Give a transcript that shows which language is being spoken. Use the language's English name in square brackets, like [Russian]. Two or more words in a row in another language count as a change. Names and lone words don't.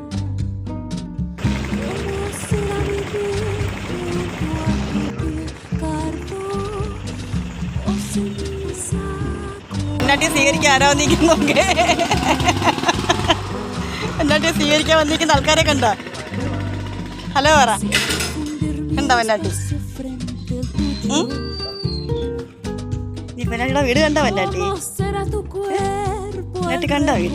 [Spanish] ¿Cómo será mi piel junto a tu piel? Cardo o sin saco. [Malayalam] എന്നാട്ടി സ്വീകരിക്കാൻ ആരാ വന്നിരിക്കുന്നൊക്കെ? എന്നാട്ടി സ്വീകരിക്കാൻ വന്നിരിക്കുന്ന ആൾക്കാരെ കണ്ടോ? ഹലോ പറ. കണ്ടോ എന്നാട്ടി? നീ പെണ്ണാട്ടിയുടെ വീട് കണ്ടോ എന്നാട്ടി? എന്നിട്ട് കണ്ടോ വീട്?